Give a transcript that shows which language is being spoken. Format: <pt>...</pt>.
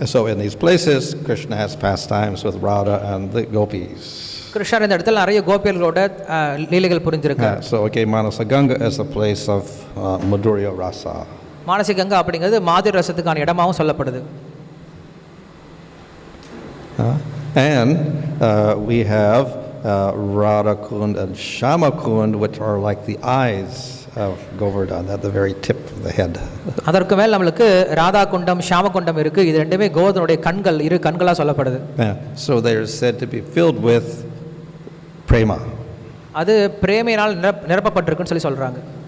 <en>So in these places Krishna has pastimes with Radha and the gopis.</en> <ta>கிருஷ்ணர் இந்த இடத்துல நிறைய கோபியர்களோட லீலைகள் புரிஞ்சிருக்கு.</ta> <en>So okay, Manasaganga is a place of Madhurya Rasa.</en> <ta>Manasi Ganga அப்படிங்கிறது மாதுரி ரசத்துக்கான இடமாவும் சொல்லப்படுது.</ta> <en>And we have Radha Kund and Shama Kund, which are like the eyes of Govardhan at the very tip of the head.</en> <ta>அதற்கு மேல் நமக்கு ராதா குண்டம் ஷாம குண்டம் இருக்கு. இது ரெண்டுமே கோவர்தனுடைய கண்கள், இரு கண்களா சொல்லப்படுது.</ta> <en>So they are said to be filled with prema.</en> <ta>அது பிரேமையினால் நிரப்பப்பட்டிருக்குன்னு சொல்லி சொல்றாங்க.</ta>